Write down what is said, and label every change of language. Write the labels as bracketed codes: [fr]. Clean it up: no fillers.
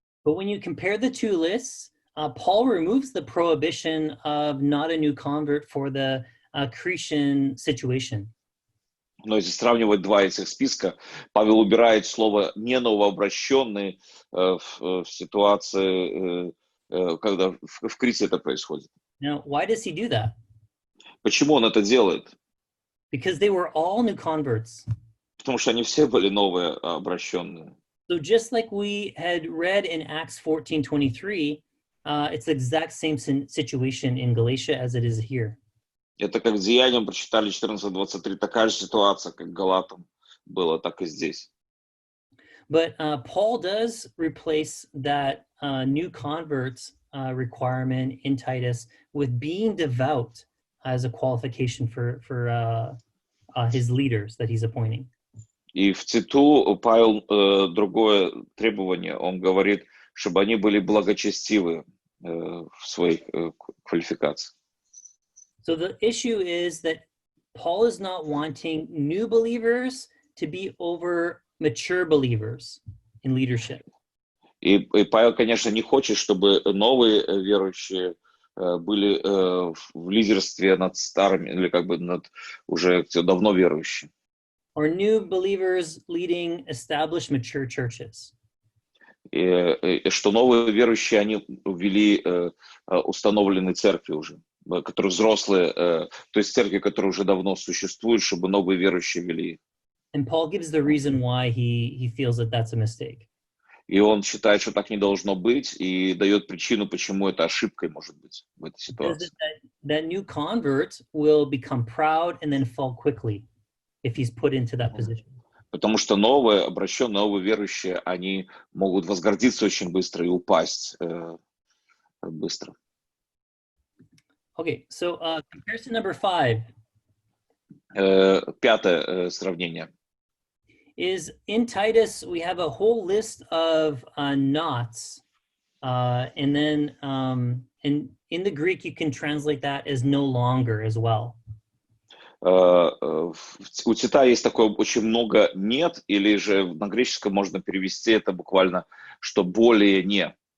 [en] But when you compare the two lists, Paul removes the prohibition of not a new convert for the Cretan situation. [ru] Но если сравнивать два этих списка, Павел убирает слово «не новообращенный» в ситуации, когда в Крите это происходит. [en] Now, why does he do that? [ru] Почему он это делает? [en] Because they were all new converts. [ru] Потому что они все были новые обращенные. [en] So just like we had read in Acts 14:23, it's the exact same situation in Galatia as it is here. [ru] Это как Деяниям прочитали 14:23, такая же ситуация, как Галатам было, так и здесь. [en] But Paul does replace that new converts requirement in Titus with being devout as a qualification for his leaders that he's appointing. [ru] И в Титу Павел другое требование, он говорит, чтобы они были благочестивы в своих квалификациях. [en] So the issue is that Paul is not wanting new believers to be over mature believers in leadership. [ru] И Павел, конечно, не хочет, чтобы новые верующие были в лидерстве над старыми, или как бы над уже давно верующими. [en] Or new believers leading established mature churches. [ru] И что новые верующие, они ввели установленные церкви уже, которые взрослые, то есть церкви, которые уже давно существуют, чтобы новые верующие вели их. [en] And Paul gives the reason why he feels that that's a mistake. [ru] И он считает, что так не должно быть, и дает причину, почему это ошибкой может быть в этой ситуации. [en] That new convert will become proud and then fall quickly if he's put into that position. [ru] Потому что новые обращенные, новые верующие, они могут возгордиться очень быстро и упасть быстро. [en] Okay, so comparison number 5. [ru] Пятое сравнение. [en] is in Titus, we have a whole list of knots. And then in the Greek, you can translate that as no longer as well. [ru] У Тита есть такое очень много «нет», или же на греческом можно перевести это буквально, что более не.